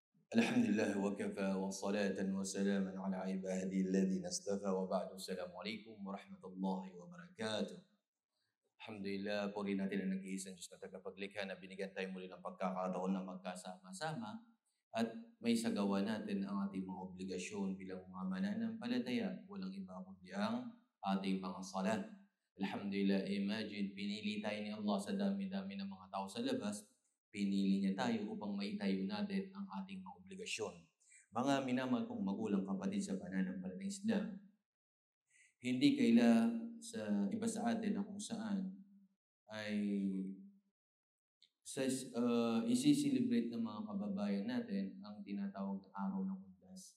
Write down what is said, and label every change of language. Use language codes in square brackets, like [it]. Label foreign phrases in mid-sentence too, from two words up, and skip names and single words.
[ar] الحمد لله وكفى وصلاةً وسلامًا على عباده الذين اصطفى وبعد. السلام عليكم ورحمة الله وبركاته. الحمد لله, [tl] puri natin ang nag-iisang Diyos na tagapaglikha na binigyan tayo muli ng pagkakataon na magkasama-sama at may sagawa natin ang ating mga obligasyon bilang mga mananampalataya. Walang iba kundi ang ating mga salat. Alhamdulillah, imagine, pinili tayo ni Allah sa dami-dami ng mga tao sa labas. Pinili niya tayo upang maitayo natin ang ating mga obligasyon. Mga minamahal kong magulang kapatid sa pananampalatayang Islam, hindi kaila sa iba sa atin na kung saan ay isi-celebrate ng mga kababayan natin ang tinatawag na araw ng Undas.